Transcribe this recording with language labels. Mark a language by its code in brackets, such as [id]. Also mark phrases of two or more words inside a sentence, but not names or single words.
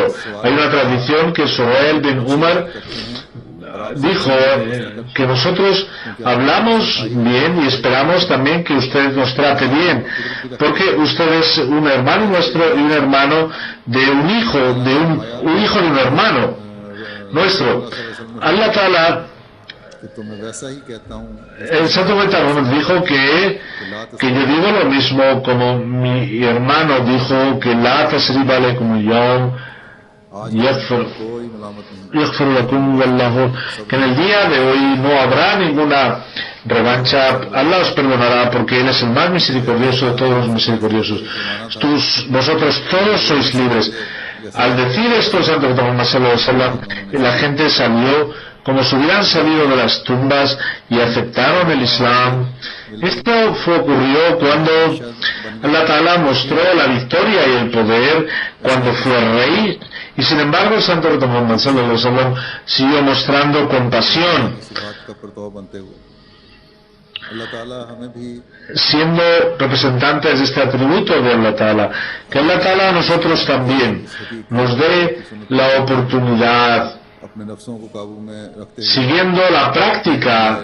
[es] Hay una tradición que Suhail bin Umar dijo que nosotros hablamos bien y esperamos también que usted nos trate bien, porque usted es un hermano nuestro y un hermano de un hijo de un hermano nuestro. Allah Ta'ala, el Santo Betarón dijo que yo digo lo mismo como mi hermano dijo que [ar] لا تثريب عليكم اليوم يغفر لكم والله, [es] que en el día de hoy no habrá ninguna revancha, Allah os perdonará porque Él es el más misericordioso de todos los misericordiosos. Vosotros todos sois libres. Al decir esto el Santo Betarón, la gente salió como si hubieran salido de las tumbas y aceptaron el Islam. Esto ocurrió cuando Allah Ta'ala mostró la victoria y el poder cuando fue rey, y sin embargo el Santo Muhammad [ar] صلى الله عليه وسلم [es] siguió mostrando compasión, siendo representantes de este atributo de Allah Ta'ala. Que Allah Ta'ala a nosotros también nos dé la oportunidad, siguiendo la práctica